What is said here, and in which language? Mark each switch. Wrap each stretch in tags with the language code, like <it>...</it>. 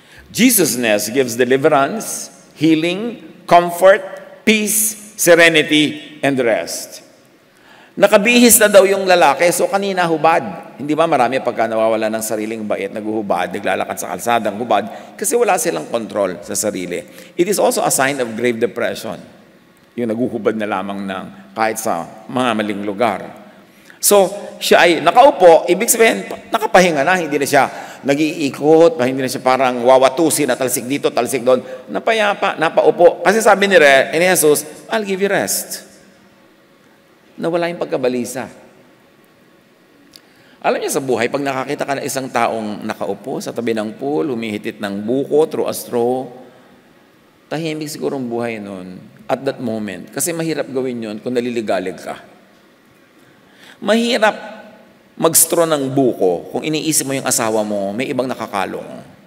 <en>Jesus' gives deliverance, healing, comfort, peace, serenity, and rest.</en> <tl>Nakabihis na daw yung lalaki, so kanina hubad. Hindi ba marami pagka nawawala ng sariling bait, naguhubad, naglalakad sa kalsadang hubad, kasi wala silang control sa sarili.</tl> <en>It is also a sign of grave depression.</en> <tl>Yung naguhubad na lamang ng kahit sa mga maling lugar. So, siya ay nakaupo, ibig sabihin, nakapahinga na, hindi na siya nag-iikot, hindi na siya parang wawatusin na talsik dito, talsik doon. Napayapa, napaupo. Kasi sabi ni</tl> <en>Jesus, I'll give you rest.</en> <tl>Nawala yung pagkabalisa. Alam niyo sa buhay, pag nakakita ka ng isang taong nakaupo sa tabi ng pool, humihitit ng buko</tl> <en>through a straw,</en> <tl>tahimik siguro ang buhay nun</tl> <en>at that moment.</en> <tl>Kasi mahirap gawin yun kung naliligalig ka. Mahirap mag-straw ng buko kung iniisip mo yung asawa mo, may ibang nakakalong.</tl>